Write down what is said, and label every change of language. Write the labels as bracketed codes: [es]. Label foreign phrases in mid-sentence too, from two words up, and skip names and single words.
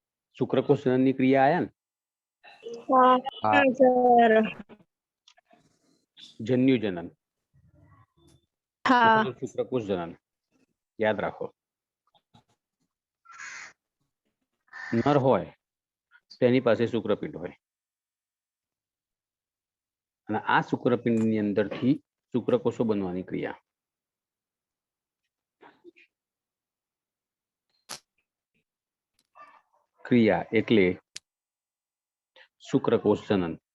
[gu] શુક્રકોશ જનન કી ક્રિયા આયા ને હા સર। જન્યુ જનન हाँ શુક્રકોશ જનન યાદ રાખો। નર હોય તેની પાસે શુક્રપિંડ હોય અને આ શુક્રપિંડની અંદરથી શુક્રકોષો બનવાની ક્રિયા એટલે શુક્રકોષ જનન.